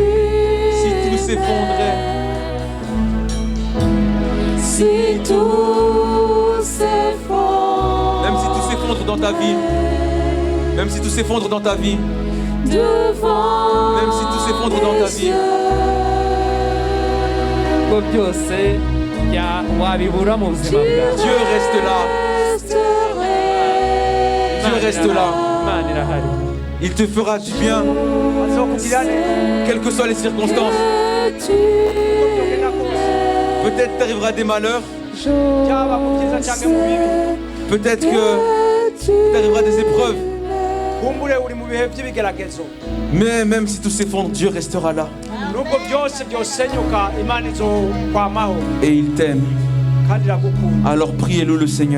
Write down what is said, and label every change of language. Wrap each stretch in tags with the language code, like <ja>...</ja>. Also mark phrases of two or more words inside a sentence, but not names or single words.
<fr>Si tout s'effondrait. Si tout s'effondre, Même si tout s'effondre dans ta vie. Même si tout s'effondre dans ta vie. devant Même si tout s'effondre dans ta vie.</fr> <rw>ubwo byose wabibura mu buzima bwawe.</rw> <fr>Dieu reste là. Dieu reste là.</fr> <rw>Imana irahari.</rw> <fr>Il te fera du bien, quelles que soient les circonstances. Peut-être t'arrivera des malheurs. Peut-être que Il t'arrivera des épreuves.</fr> <rw>kumbure uri mu bihe by'ibigeragezo</rw> <fr>Mais même si tout s'effondre, Dieu restera là.</fr> <rw>nubwo byose byosenyuka imana izokwamaho</rw> <fr>Et il t'aime.</fr> <rw>kandi iragukunda.</rw> <fr>Alors priez-le le Seigneur.</fr>